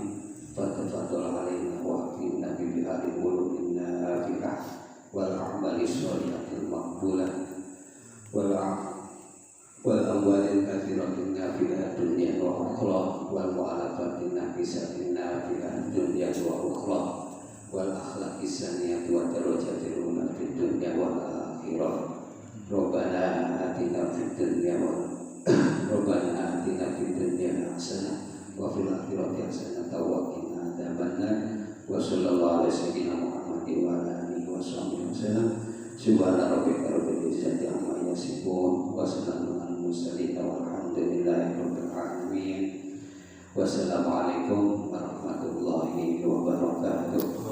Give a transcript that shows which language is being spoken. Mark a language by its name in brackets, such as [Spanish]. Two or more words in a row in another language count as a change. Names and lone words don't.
[Arabic] فتفضل علينا وأكرمنا ب بهاد القلوب النافعة والأعمال الصالحة المقبولة والأموال الكثيرة النافعة دنيا وأخرى والمؤلفات النفيسة النافعة دنيا وأخرى والأخلاق السنية والدرجات العلى في الدنيا والآخرة. ربنا آتنا في الدنيا حسنة وفي الآخرة حسنة وقنا عذاب النار. وصلى الله عليه سيدنا محمد وعلى آله وصحبه وسلم. سبحان ربك رب العزة عما يصفون وسلام على المرسلين والحمد لله رب العالمين. والسلام عليكم ورحمة الله وبركاته.